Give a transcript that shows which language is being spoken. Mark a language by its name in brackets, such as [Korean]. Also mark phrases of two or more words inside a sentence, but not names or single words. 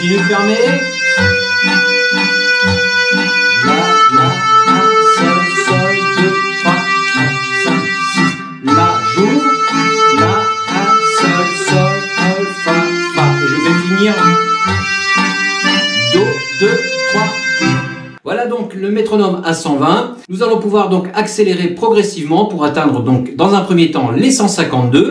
[French] fermez. La, un, sol, sol, 2, 3, 4, 5, 6. La, j'ouvre. La, un, sol, sol, fa, fa. Et je vais finir. Do, 2, 3. Voilà donc le métronome à 120. Nous allons pouvoir donc accélérer progressivement pour atteindre donc dans un premier temps les 152.